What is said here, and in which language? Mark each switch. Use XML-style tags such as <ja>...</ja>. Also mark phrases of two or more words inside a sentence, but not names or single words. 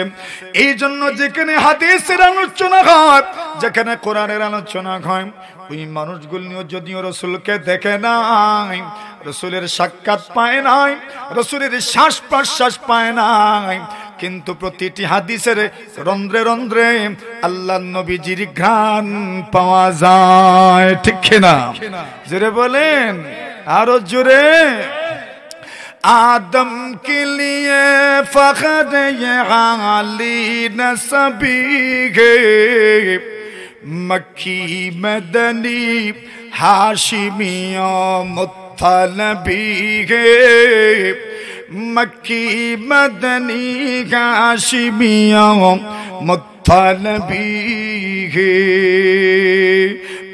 <bn>এই জন্য যেখানে হাদিসের আলোচনা হয়, যেখানে কোরআনের আলোচনা হয়, ওই মানুষগুলো যদিও রাসূলকে দেখে নাই, রাসূলের সাক্ষাৎ পায় নাই, রাসূলের শ্বাস প্রশ্বাস পায় নাই, কিন্তু প্রতিটি হাদিসের রন্ধ্রে রন্ধ্রে আল্লাহর নবীজির ঘ্রাণ পাওয়া যায়। ঠিক না? জোরে বলেন, আরো জোরে।</bn> <ur>آدم کے لیے فخر یہ عالی نسبی ہے، مکی مدنی ہاشمیہ مطلبی ہے، مکی مدنی ہاشمیہ مطلبی ہے.</ur>